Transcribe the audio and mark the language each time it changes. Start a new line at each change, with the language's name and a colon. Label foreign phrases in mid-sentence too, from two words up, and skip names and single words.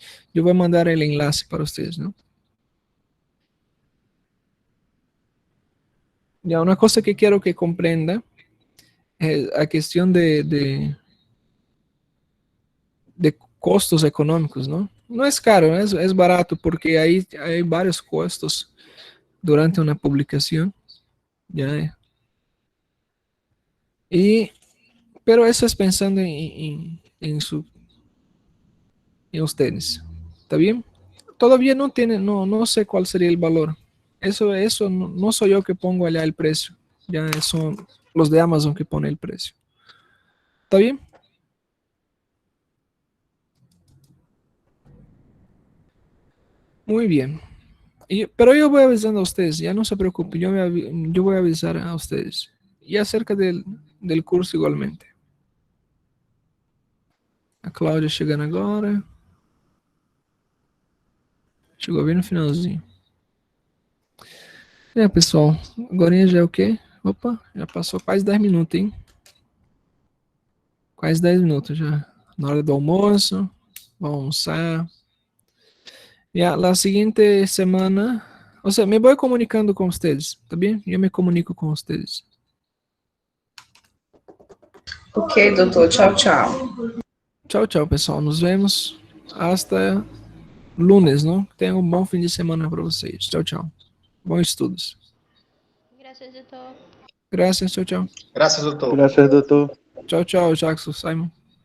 Portuguese: Eu vou mandar o enlace para vocês, não? Já, uma coisa que quero que compreenda é a questão de costos econômicos, não? Não é caro, é barato, porque aí há vários custos durante uma publicação.
Spanish: Ya. Pero eso es pensando en ustedes. ¿Está bien? Todavía no tiene, no sé cuál sería el valor. Eso no soy yo que pongo allá el precio. Ya son los de Amazon que pone el precio. ¿Está bien? Muy bien. Pero yo voy avisando a ustedes, ya no se preocupen, yo voy a avisar a ustedes. Y acerca del curso igualmente.
Portuguese: A Cláudia chegando agora. Chegou bem no finalzinho. Pessoal, agora já é o quê? Opa, já passou quase 10 minutos, hein? Quase 10 minutos já. Na hora do almoço, vamos almoçar.
Spanish: Ya, la siguiente semana, o sea, me voy comunicando con ustedes, ¿está bien? Yo me comunico con ustedes.
Portuguese: Ok, doutor. Tchau, tchau. Tchau, tchau, pessoal.
Spanish: Nos vemos hasta lunes,
Portuguese: não? Tenham um bom fim de semana para vocês. Tchau, tchau. Bons estudos.
Spanish: Gracias, doctor.
Portuguese: Graças, tchau, tchau. Graças, doutor. Graças, doutor. Tchau, tchau, Jackson, Simon.